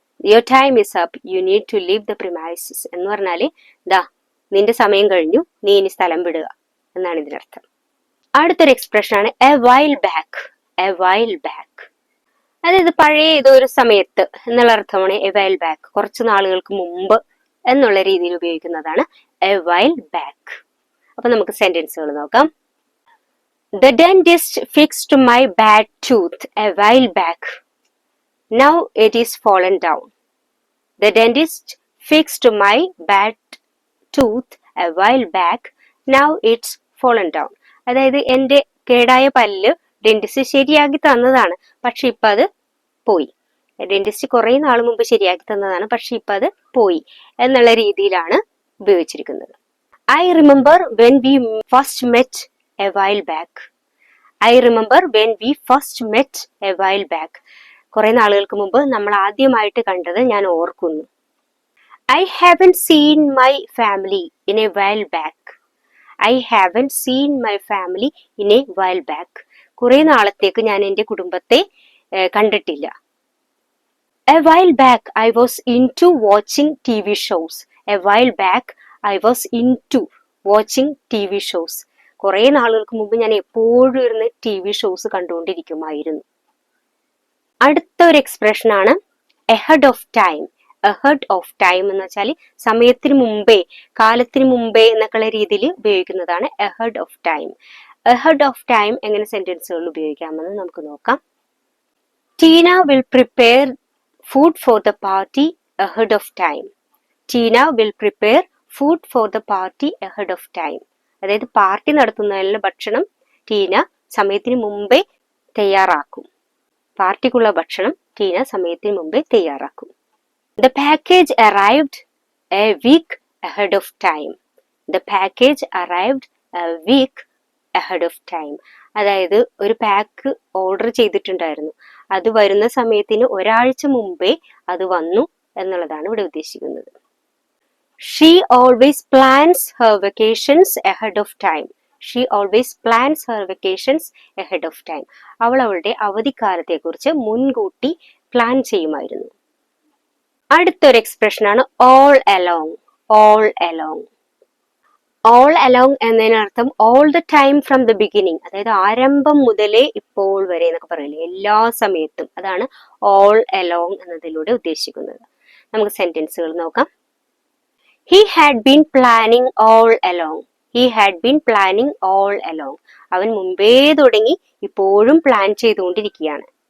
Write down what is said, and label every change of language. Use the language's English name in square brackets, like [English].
[English] your time is up, you need to leave the premises [Malayalam] എന്ന് പറഞ്ഞാല് ദാ നിന്റെ സമയം കഴിഞ്ഞു, നീ ഇനി സ്ഥലം വിടുക എന്നാണ് ഇതിനർത്ഥം. അടുത്തൊരു എക്സ്പ്രഷൻ ആണ് A while back. A while back അതായത് പഴയ ഏതോ ഒരു സമയത്ത് എന്നുള്ള അർത്ഥമാണ് എ വൈൽ ബാക്ക്. കുറച്ച് നാളുകൾക്ക് മുമ്പ് എന്നുള്ള രീതിയിൽ ഉപയോഗിക്കുന്നതാണ് എ വൈൽ ബാക്ക്. അപ്പൊ നമുക്ക് സെന്റൻസുകൾ നോക്കാം. [English] The dentist fixed my bad tooth a while back. Now it is fallen down. The dentist fixed my bad tooth a while back. Now it's fallen down. [Malayalam] അതായത് എൻ്റെ കേടായ പല്ല് ഡെന്റിസ്റ്റ് ശരിയാക്കി തന്നതാണ്, പക്ഷെ ഇപ്പൊ അത് പോയി. ഡെന്റിസ്റ്റ് കുറെ നാൾ മുമ്പ് ശരിയാക്കി തന്നതാണ്, പക്ഷെ ഇപ്പൊ അത് പോയി എന്നുള്ള രീതിയിലാണ് ഉപയോഗിച്ചിരിക്കുന്നത്. [English] I remember when we first met a while back. I remember when we first met a while back. [Malayalam] കുറെ നാളുകൾക്ക് മുമ്പ് നമ്മൾ ആദ്യമായിട്ട് കണ്ടത് ഞാൻ ഓർക്കുന്നു. [English] I haven't seen my family in a while back. I haven't seen my family in a while back. [Malayalam] കുറെ നാളത്തേക്ക് ഞാൻ എൻ്റെ കുടുംബത്തെ കണ്ടിട്ടില്ല. [English] A while back I was into watching TV shows. A while back I was into watching TV shows. [Malayalam] കുറെ നാളുകൾക്ക് മുമ്പ് ഞാൻ എപ്പോഴും ഇരുന്ന് TV ഷോസ് കണ്ടുകൊണ്ടിരിക്കുമായിരുന്നു. അടുത്ത ഒരു എക്സ്പ്രഷൻ ആണ് ahead of time. ahead of time എന്ന് വെച്ചാൽ സമയത്തിന് മുമ്പേ, കാലത്തിന് മുമ്പേ എന്നൊക്കെയുള്ള രീതിയിൽ ഉപയോഗിക്കുന്നതാണ് ahead of time. ahead of time എങ്ങനെ സെന്റൻസുകൾ ഉപയോഗിക്കാമെന്ന് നമുക്ക് നോക്കാം. [English] Tina will prepare food for the party ahead of time. Tina will prepare food for the party ahead of time. [Malayalam] അതായത് പാർട്ടി നടത്തുന്നതിനുള്ള ഭക്ഷണം ടീന സമയത്തിന് മുമ്പേ തയ്യാറാക്കും. പാർട്ടിക്കുള്ള ഭക്ഷണം ടീന സമയത്തിന് മുമ്പേ തയ്യാറാക്കും. [English] The package arrived a week ahead of time. The package arrived a week ahead of time. [Malayalam] അതായത് ഒരു പാക്ക് ഓർഡർ ചെയ്തിട്ടുണ്ടായിരുന്നു, അത് വരുന്ന സമയത്തിന് ഒരാഴ്ച മുമ്പേ അത് വന്നു എന്നുള്ളതാണ് ഇവിടെ ഉദ്ദേശിക്കുന്നത്. [English] She always plans her vacations ahead of time. She always plans her vacations ahead of time. [Malayalam] അവൾ അവളുടെ അവധിക്കാലത്തെക്കുറിച്ച് മുൻകൂട്ടി പ്ലാൻ ചെയ്യുമായിരുന്നു. അടുത്തൊരു എക്സ്പ്രഷൻ ആണ് all along. all along. all along എന്നതിനർത്ഥം [English] all the time from the beginning, [Malayalam] അതായത് ആരംഭം മുതലേ ഇപ്പോൾ വരെ എന്നൊക്കെ പറയില്ലേ, എല്ലാ സമയത്തും. അതാണ് all along എന്നതിലൂടെ ഉദ്ദേശിക്കുന്നത്. നമുക്ക് സെന്റൻസുകൾ നോക്കാം. [English] He had been planning all along. He had been planning all along. [Malayalam] അവൻ മുമ്പേ തുടങ്ങി ഇപ്പോഴും പ്ലാൻ ചെയ്തുകൊണ്ടിരിക്കുകയാണ്.